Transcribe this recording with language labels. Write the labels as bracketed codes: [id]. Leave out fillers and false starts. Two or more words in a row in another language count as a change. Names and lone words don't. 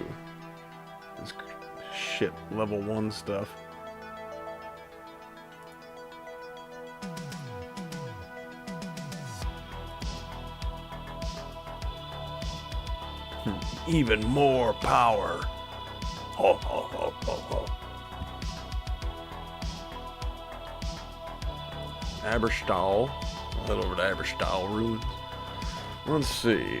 [en] This shit level 1 stuff. Even more power. Ho ho ho ho ho. Aberstall. I'll head over to Aberstall Ruins. Let's see.